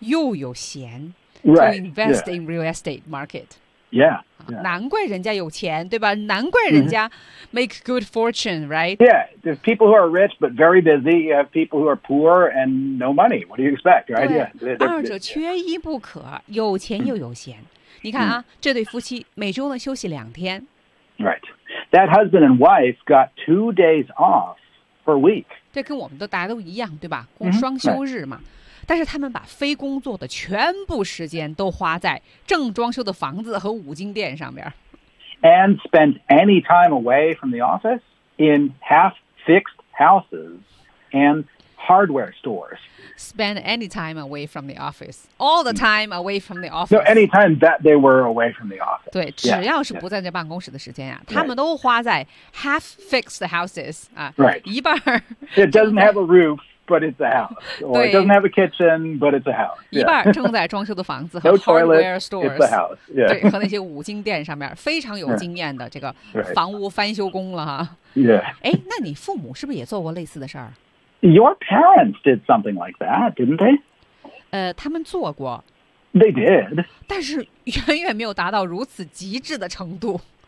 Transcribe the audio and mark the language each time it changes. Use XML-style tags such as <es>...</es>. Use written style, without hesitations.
<zh>又有闲、</zh> <en>right. to invest、 yeah. in real estate market. Yeah. yeah.</en> <zh>难怪人家有钱对吧难怪人家、mm-hmm.</zh> <en>make good fortune, right? Yeah. There's people who are rich but very busy. You have people who are poor and no money. What do you expect? Right?</en> <zh>Yeah. 二者缺一不可、yeah. 有钱又有闲。Mm-hmm. 你看啊、嗯、这对夫妻每周呢休息两天。</zh> <en>Right. That husband and wife got 2 days off per week.</en> <zh>这跟我们都大家都一样对吧共双休日嘛。</zh> <en>Mm-hmm. Right.</en> <zh>但是他们把非工作的全部时间都花在正装修的房子和五金店上边。</zh> <en>And spent any time away from the office in half-fixed houses and hardware stores. Spend any time away from the office. All the time away from the office. No, any time that they were away from the office.</en> <zh>对，只要是不在这办公室的时间呀、啊，他们都花在</zh> <en>half fixed houses</en> <zh>啊、</zh> <en>right. ，</en> <zh>一半。</zh> <en>It doesn't have a roof, but it's a house. Or it doesn't have a kitchen, but it's a house.、Yeah.</en> <zh>一半正在装修的房子和</zh> <en>no toilet, hardware stores. It's a house.、Yeah.</en> <zh>对，和那些五金店上面非常有经验的这个房屋翻修工了哈。</zh> <en>Yeah.</en> <zh>哎，那你父母是不是也做过类似的事儿？</zh> <en>Your parents did something like that, didn't they?</en> <zh>他们做过。</zh> <en>They did.</en> <zh>但是远远没有达到如此极致的程度。</zh>